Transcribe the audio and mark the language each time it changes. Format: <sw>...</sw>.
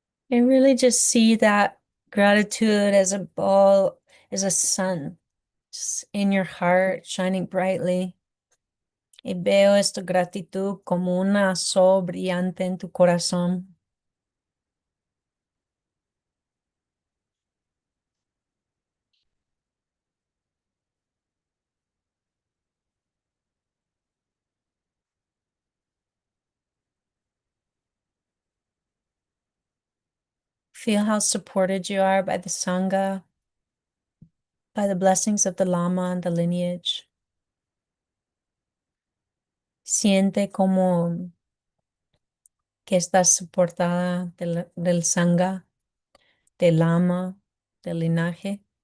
<en>And really just see that gratitude as a ball, as a sun, just in your heart, shining brightly.</en> <es>Y veo esta gratitud como una sol brillante en tu corazón.</es> <en>Feel how supported you are by the Sangha, by the blessings of the Lama and the lineage.</en> <es>Siente como que estás soportada del Sangha, del Lama, del linaje.</es>